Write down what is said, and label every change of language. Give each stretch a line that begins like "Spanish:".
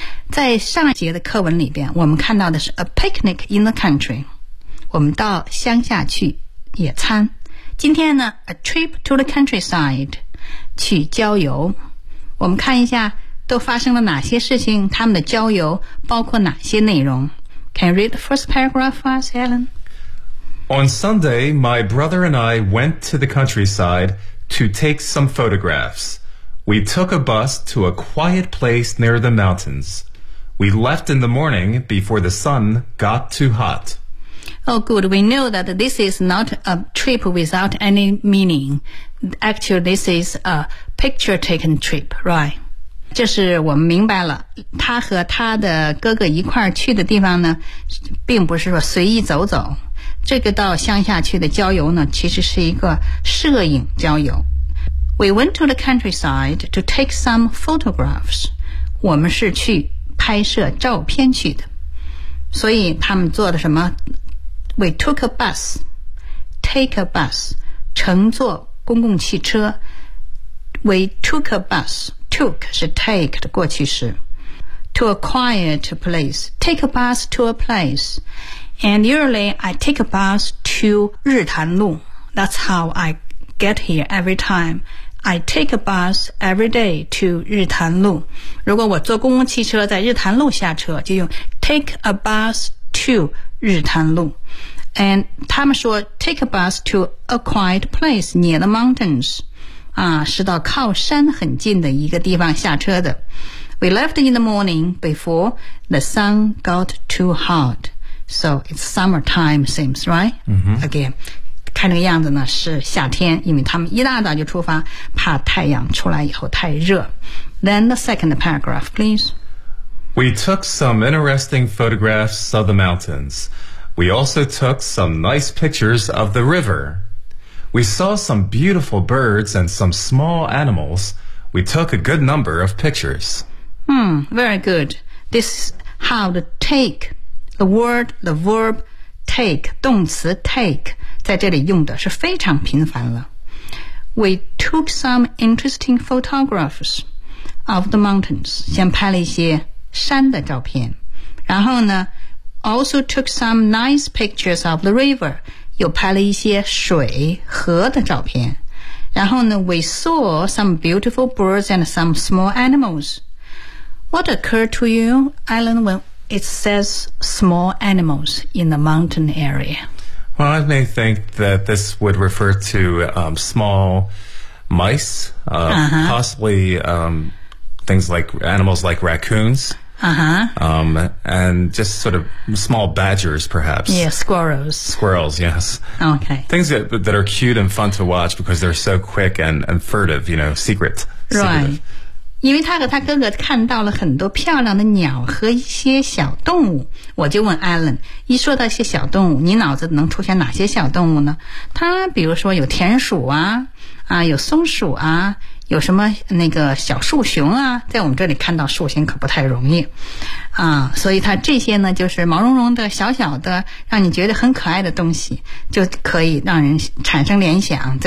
Chinese: 在上一节的课文里边，我们看到的是
English: a picnic in the country.
Chinese: 我们到乡下去野餐。今天呢 ，
English: a trip to the countryside，
Chinese: 去郊游。我们看一下都发生了哪些事情，他们的郊游包括哪些内容。
English: Can you read the first paragraph for us, Alan? On Sunday, my brother and I went to the countryside to take some photographs. We took a bus to a quiet place near the mountains. We left in the morning before the sun got too hot. Oh, good. We know that this is not a trip without any meaning. Actually, this is a picture-taken trip, right?
Chinese: 就是我们明白了，他和他的哥哥一块儿去的地方呢，并不是说随意走走。这个到乡下去的郊游呢，其实是一个摄影郊游。
English: We went to the countryside to take some photographs.
Chinese: 我们是去拍摄照片去的。所以他们坐的什么
English: ？We took a bus. Take a bus.
Chinese: 乘坐公共汽车。
English: We took a bus. Took 是 take
Chinese: 的过去式。
English: To a quiet place. Take a bus to a place. And usually I take a bus to 日潭路。 That's how I get here every time. I take a bus every day to 日潭路。
Chinese: 如果我坐公共汽车在日潭路下车，就用
English: take a bus to
Chinese: 日潭路。
English: And
Chinese: 他们说
English: take a bus to a quiet place near the mountains，
Chinese: 啊，是到靠山很近的一个地方下车的。
English: We left in the morning before the sun got too hot， so it's summertime seems right、 mm-hmm. again。
Chinese: 看这个样子呢是夏天，因为他们一大早就出发，怕太阳出来以后太热。
English: Then the second paragraph, please. We took some interesting photographs of the mountains. We also took some nice pictures of the river. We saw some beautiful birds and some small animals. We took a good number of pictures. Very good. This is how to take the word, the verb take,
Chinese: 动词
English: take. 在这里用的是非常频繁了。 We took some interesting photographs of the mountains.
Chinese: 先拍了一些山的照片。
English: 然后呢 , also took some nice pictures of the river.
Chinese: 又拍了一些水河的照片。
English: 然后呢 , we saw some beautiful birds and some small animals. What occurred to you, Alan, when it says small animals in the mountain area? Well, I may think that this would refer to small mice, possibly things like animals like raccoons, and just sort of small badgers, perhaps. Yeah, squirrels. Squirrels, yes. Okay. Things that are cute and fun to watch because they're so quick and furtive, you know, secret. Right.
Chinese: 因为他和他哥哥看到了很多漂亮的鸟和一些小动物。我就问 Alan， 一说到一些小动物，你脑子能出现哪些小动物呢？他比如说有田鼠啊，有松鼠啊，有什么那个小树熊啊，在我们这里看到树熊可不太容易啊，所以他这些呢，就是毛茸茸的小小的，让你觉得很可爱的东西，就可以让人产生联想。